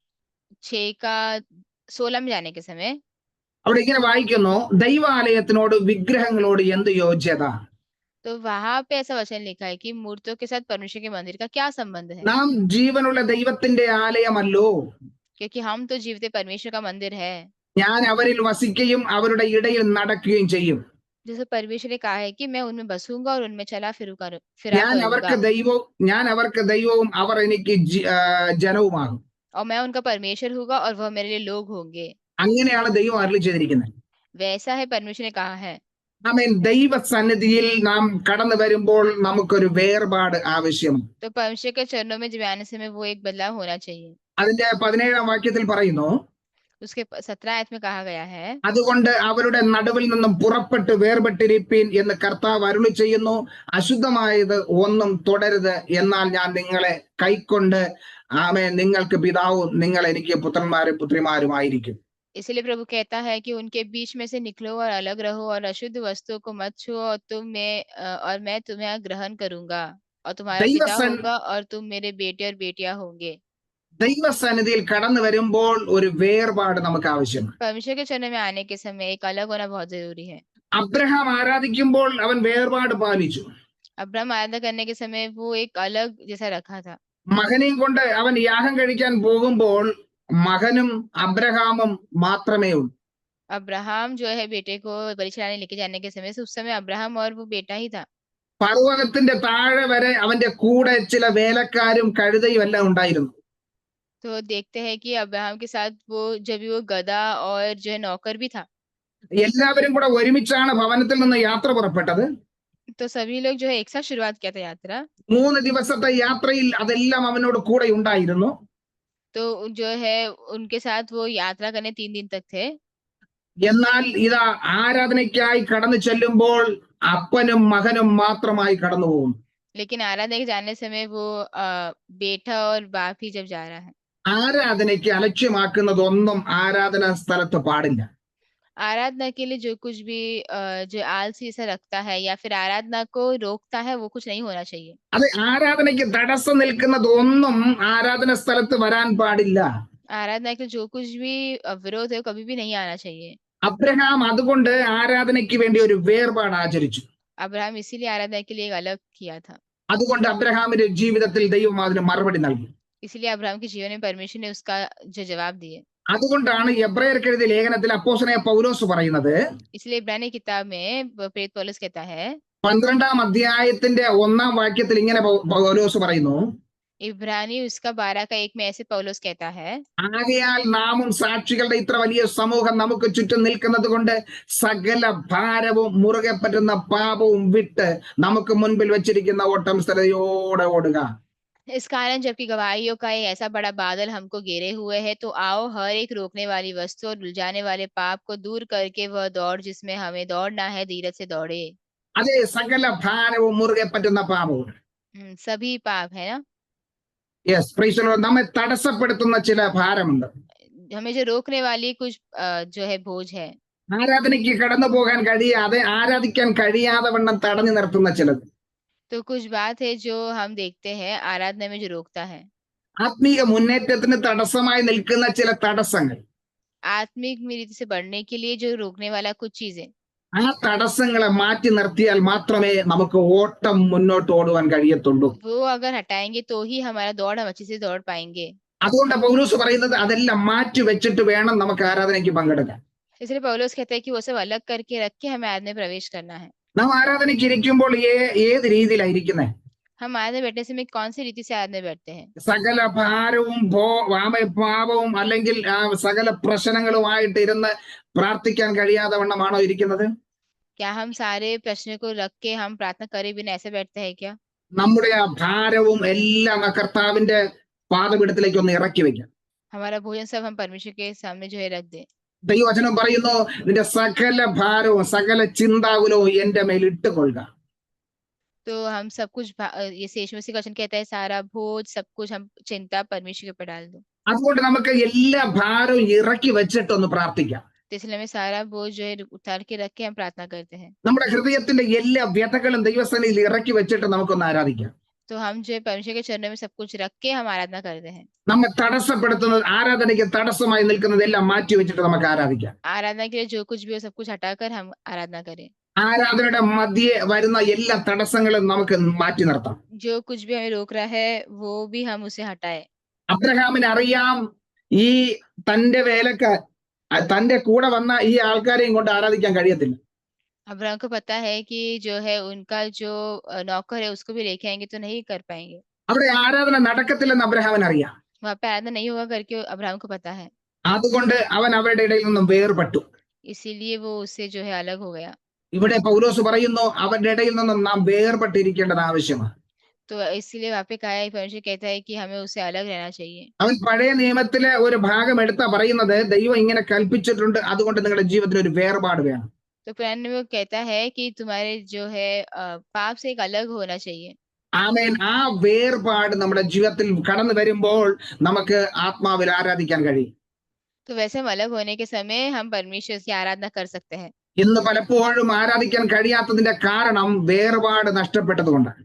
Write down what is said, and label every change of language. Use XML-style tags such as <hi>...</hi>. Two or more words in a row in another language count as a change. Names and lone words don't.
<hi>6 का 16 में जाने के समय</hi> <ml>അവിടെ ഇങ്ങനെ വായിക്കുന്നു, ദൈവാലയത്തിനോട് വിഗ്രഹങ്ങളോട് എന്ത് യോജ്യത.</ml> <hi>तो वहां पे ऐसा वचन लिखा है कि मूर्तियों के साथ परमेश्वर के मंदिर का क्या संबंध है.</hi> <ml>നാം ജീവനുള്ള ദൈവത്തിന്റെ ആലയമല്ലോ,</ml> <hi>क्योंकि हम तो जीवते परमेश्वर का मंदिर है.</hi> <ml>ഞാൻ അവരിൽ വസിക്കുകയും അവരുടെ ഇടയിൽ നടക്കുകയും ചെയ്യും.</ml> <hi>जैसे परमेश्वर ने कहा है कि मैं उनमें बसूंगा और उनमें फिरा</hi> <ml>ഞാൻ അവർക്ക് ദൈവവും അവർ എനിക്ക് ജനവുമാകും.</ml> <hi>और मैं उनका परमेश्वर होगा और वह मेरे लिए लोग होंगे.</hi> <ml>അങ്ങനെയാണ് ദൈവം അരുളി ചെയ്തിരിക്കുന്നത്.</ml> <hi>वैसा है परमेश्वर ने कहा है.</hi> <ml>ആമേൻ. ദൈവസന്നിധിയിൽ നാം കടന്നു വരുമ്പോൾ നമുക്കൊരു വേർപാട് ആവശ്യമാണ്.</ml> <hi>तो परमेश्वर के चरणों में जब आने समय वो एक बदलाव होना चाहिए.</hi> <ml>അതിന്റെ 17-ാം വാക്യത്തിൽ പറയുന്നു,</ml> <hi>उसके 17 आयत में कहा गया है,</hi> <ml>അതുകൊണ്ട് അവരുടെ നടുവിൽ നിന്നും പുറപ്പെട്ട് വേർപെട്ടിരിപ്പീൻ എന്ന് കർത്താവ് അരുളി ചെയ്യുന്നു. അശുദ്ധമായത് ഒന്നും തുടരുത്, എന്നാൽ ഞാൻ നിങ്ങളെ കൈക്കൊണ്ട് ആമേൻ നിങ്ങൾക്ക് പിതാവും നിങ്ങൾ എനിക്ക് പുത്രന്മാരും പുത്രിമാരുമായിരിക്കും.</ml> <hi>इसलिए प्रभु कहता है कि उनके बीच में से निकलो और अलग रहो और अशुद्ध वस्तुओं को मत छुओ और मैं तुम्हें ग्रहण करूंगा और तुम्हारा पिता होगा और तुम मेरे बेटे और बेटियां होंगे.</hi> <ml>ദൈവസന്നിധിയിൽ കടന്നു വരുമ്പോൾ ഒരു വേർപാട് നമുക്ക് ആവശ്യമാണ്.</ml> <hi>परमेश्वर के चरण में आने के समय एक अलग होना बहुत जरूरी है.</hi> <ml>അബ്രഹാം ആരാധിക്കുമ്പോൾ അവൻ വേർപാട് പാലിച്ചു.</ml> <hi>अब्राहम आराधना करने के समय वो एक अलग जैसा रखा था.</hi> <ml>മകനെയും കൊണ്ട് അവൻ യാഗം കഴിക്കാൻ പോകുമ്പോൾ മകനും അബ്രഹാമും മാത്രമേ ഉള്ളൂ.</ml> <hi>अब्राहम जो है बेटे को बलि चढ़ाने लेके जाने के समय उस समय अब्राहम और वो बेटा ही था.</hi> <ml>പർവ്വതത്തിന്റെ താഴെ വരെ അവന്റെ കൂടെ ചില വേലക്കാരും കഴുതയും എല്ലാം ഉണ്ടായിരുന്നു.</ml> <hi>तो देखते हैं कि अब्राहम के साथ जब वो गधा और जो है नौकर भी था.</hi> <ml>എല്ലാവരും കൂടെ ഒരുമിച്ചാണ് ഭവനത്തിൽ നിന്ന് യാത്ര പുറപ്പെട്ടത്.</ml> <hi>तो सभी लोग जो है एक साथ शुरुआत किया था यात्रा.</hi> <ml>3 ദിവസത്തെ യാത്രയിൽ അതെല്ലാം അവനോട് കൂടെ ഉണ്ടായിരുന്നു.</ml> <hi>तो जो है उनके साथ वो यात्रा करने 3 दिन तक थे.</hi> <ml>എന്നാൽ ഇതാ ആരാധനയ്ക്കായി കടന്നു ചെല്ലുമ്പോൾ അപ്പനും മകനും മാത്രമായി കടന്നു പോകും.</ml> <hi>लेकिन आराधना के जाने समय वो बेटा और बाप ही जब जा रहा है.</hi> <ml>ആരാധനയ്ക്ക് അലക്ഷ്യമാക്കുന്നതൊന്നും ആരാധനാ സ്ഥലത്ത് പാടില്ല.</ml> <hi>आराधना के लिए जो कुछ भी जो आलसी ऐसा रखता है या फिर आराधना को रोकता है वो कुछ नहीं होना चाहिए.</hi> <ml>അത് ആരാധനയ്ക്ക് തടസ്സം നിൽക്കുന്നതൊന്നും ആരാധന സ്ഥലത്ത് വരാൻ പാടില്ല.</ml> <hi>आराधना के जो कुछ भी विरोध है कभी भी नहीं आना चाहिए.</hi> <ml>അബ്രഹാം അതുകൊണ്ട് ആരാധനയ്ക്ക് വേണ്ടി ഒരു വേർപാട് ആചരിച്ചു.</ml> <hi>अब्राहम इसीलिए आराधना के लिए एक अलग किया था.</hi> <ml>അതുകൊണ്ട് അബ്രഹാമിന്റെ ജീവിതത്തിൽ ദൈവം അതിന് മറുപടി നൽകി.</ml> <hi>इसलिए अब्राहम के जीवन में परमेश्वर ने उसका जो जवाब दिए.</hi> <ml>അതുകൊണ്ടാണ് എബ്രായർക്ക് എഴുതിയ ലേഖനത്തിൽ അപ്പോസ്തലനായ പൗലോസ് പറയുന്നത്,</ml> <hi>इसलिए इब्रानी किताब में प्रेरित पौलुस कहता है</hi> <ml>12-ാം അധ്യായത്തിന്റെ 1-ാം വാക്യത്തിൽ ഇങ്ങനെ പൗലോസ് പറയുന്നു,</ml> <hi>इब्रानी उसका 12 का 1 में ऐसे पौलुस कहता है,</hi> <ml>ആകയാൽ നാമും സാക്ഷികളുടെ ഇത്ര വലിയ സമൂഹം നമുക്ക് ചുറ്റും നിൽക്കുന്നത് കൊണ്ട് സകല ഭാരവും മുറുകെ പറ്റുന്ന പാപവും വിട്ട് നമുക്ക് മുൻപിൽ വെച്ചിരിക്കുന്ന ഓട്ടം സ്ഥിരതയോടെ ഓടുക.</ml> <hi>इस कारण जबकि गवाहियों का एक ऐसा बड़ा बादल हमको घेरे हुए है, तो आओ हर एक रोकने वाली वस्तु और उलझाने वाले पाप को दूर करके वह दौड़ जिसमें हमें दौड़ना है धीरज से दौड़े.</hi> <ml>അതേ, സകല ഭാരവും മുറുകെ പറ്റുന്ന പാപവും.</ml> <hi>सभी पाप है ना.</hi> <en>Yes, praise the Lord.</en> <ml>നമ്മെ തടസ്സപ്പെടുത്തുന്ന ചില ഭാരമുണ്ട്.</ml> <hi>हमें जो रोकने वाली कुछ जो है बोझ है.</hi> <ml>ആരാധനയ്ക്ക് കടന്നു പോകാൻ കഴിയാതെ ആരാധിക്കാൻ കഴിയാതെ വണ്ണം തടഞ്ഞു നിർത്തുന്ന ചിലത്.</ml> <hi>तो कुछ बात है जो हम देखते हैं आराधना में जो रोकता है.</hi> <ml>ആത്മീക മുന്നേറ്റത്തിന് തടസ്സമായി നിൽക്കുന്ന ചില തടസ്സങ്ങൾ.</ml> <hi>आत्मिक रीति से बढ़ने के लिए जो रोकने वाला कुछ चीजें.</hi> <ml>ആ തടസ്സങ്ങളെ മാറ്റി നിർത്തിയാൽ മാത്രമേ നമുക്ക് ഓട്ടം മുന്നോട്ട് ഓടുവാൻ കഴിയത്തുള്ളൂ.</ml> <hi>वो अगर हटाएंगे तो ही हमारा दौड़ हम अच्छे से दौड़ पाएंगे.</hi> <ml>അതുകൊണ്ട് പൗലോസ് പറയുന്നത് അതെല്ലാം മാറ്റി വെച്ചിട്ട് വേണം നമുക്ക് ആരാധനയ്ക്ക് പങ്കെടുക്കാൻ.</ml> <hi>इसलिए पौलुस कहता है कि वो सब अलग करके रख के हमें आराधना में प्रवेश करना है.</hi> <ml>നാം ആരാധനയ്ക്ക് ഇരിക്കുമ്പോൾ ഏത് രീതിയിലായിരിക്കുന്നത്?</ml> <hi>हम आराधना बैठने समय कौन सी रीति से आराधना बैठते हैं?</hi> <ml>സകല ഭാരവും പാപവും അല്ലെങ്കിൽ സകല പ്രശ്നങ്ങളുമായിട്ട് ഇരുന്ന് പ്രാർത്ഥിക്കാൻ കഴിയാതെ വണ്ണമാണോ ഇരിക്കുന്നത്?</ml> <hi>क्या हम सारे प्रश्न को रख के हम प्रार्थना करे बिना ऐसे बैठते हैं क्या?</hi> <ml>നമ്മുടെ ആ ഭാരവും എല്ലാം കർത്താവിന്റെ പാദപീഠത്തിലേക്ക് ഒന്ന് ഇറക്കി വെക്കാം.</ml> <hi>हमारा भोजन सब हम परमेश्वर के सामने जो है रख दे.</hi> <ml>ദൈവവചനം പറയുന്നു, നിന്റെ സകല ഭാരവും സകല ചിന്താകുലവും എന്റെ മേൽ ഇട്ടുകൊള്ളുക.</ml> <hi>तो हम सब कुछ ये यीशु मसीह का वचन कहता है, सारा बोझ सब कुछ हम चिंता परमेश्वर के ऊपर डाल दो।</hi> <ml>അതുകൊണ്ട് നമുക്ക് എല്ലാ ഭാരവും ഇറക്കി വെച്ചിട്ടൊന്ന് പ്രാർത്ഥിക്കാം.</ml> <hi>तो इसलिए हमें सारा बोझ जो है उतार के रख के हम प्रार्थना करते हैं।</hi> <ml>നമ്മുടെ ഹൃദയത്തിന്റെ എല്ലാ വ്യഥകളും ദൈവസന്നിധിയിൽ ഇറക്കി വെച്ചിട്ട് നമുക്കൊന്ന് ആരാധിക്കാം.</ml> <hi>तो हम जो है परमेश्वर के चरणों में सब कुछ रख के हम आराधना करते हैं।</hi> <ml>നമ്മെ തടസ്സപ്പെടുത്തുന്നത്, ആരാധനയ്ക്ക് തടസ്സമായി നിൽക്കുന്നതെല്ലാം മാറ്റി വെച്ചിട്ട് നമുക്ക് ആരാധിക്കാം.</ml> <hi>आराधना के लिए जो कुछ भी हो सब कुछ हटाकर हम आराधना करें।</hi> <ml>ആരാധനയുടെ മധ്യേ വരുന്ന എല്ലാ തടസ്സങ്ങളും നമുക്ക് മാറ്റി നിർത്താം.</ml> <hi>जो कुछ भी हमें रोक रहा है वो भी हम उसे हटाए।</hi> <ml>അബ്രഹാമിന് അറിയാം, ഈ തന്റെ തന്റെ കൂടെ വന്ന ഈ ആൾക്കാരെയും കൊണ്ട് ആരാധിക്കാൻ കഴിയത്തില്ല.</ml> <hi>अब्राहम को पता है कि जो है उनका जो नौकर है उसको भी लेके आएंगे तो नहीं कर पाएंगे।</hi> <ml>അവിടെ ആരാധന നടക്കത്തില്ലെന്ന് അബ്രഹാമിന് അറിയാം.</ml> <hi>वहां पे आराधना नहीं होगा करके अब्राहम को पता है,</hi> <ml>അതുകൊണ്ട് അവൻ അവരുടെ ഇടയിൽ നിന്നും വേർപെട്ടു.</ml> <hi>इसीलिए वो उससे जो है अलग हो गया।</hi> <ml>ഇവിടെ പൗലോസ് പറയുന്നു, അവരുടെ ഇടയിൽ നിന്നും നാം വേർപെട്ടിരിക്കേണ്ടത് ആവശ്യമാണ്.</ml> <hi>तो इसीलिए वहां पे कहा है, परमेश्वर कहता है कि हमें उससे अलग रहना चाहिए।</hi> <ml>അവൻ പഴയ നിയമത്തിലെ ഒരു ഭാഗം എടുത്താ പറയുന്നത്, ദൈവം ഇങ്ങനെ കൽപ്പിച്ചിട്ടുണ്ട്, അതുകൊണ്ട് നിങ്ങളുടെ ജീവിതത്തിൽ ഒരു വേർപാട് വേണം.</ml> <hi>तो पुराने में वो कहता है कि तुम्हारे जो है पाप से एक अलग होना चाहिए।</hi> <ml>ആമേൻ. ആ വേർപാട് നമ്മുടെ ജീവിതത്തിൽ കടന്നു വരുമ്പോൾ നമുക്ക് ആത്മാവിൽ ആരാധിക്കാൻ കഴിയും.</ml> <hi>तो वैसे हम अलग होने के समय हम परमेश्वर की आराधना कर सकते हैं।</hi> <ml>ഇന്ന് പലപ്പോഴും ആരാധിക്കാൻ കഴിയാത്തതിന്റെ കാരണം വേർപാട് നഷ്ടപ്പെട്ടതുകൊണ്ടാണ്.</ml>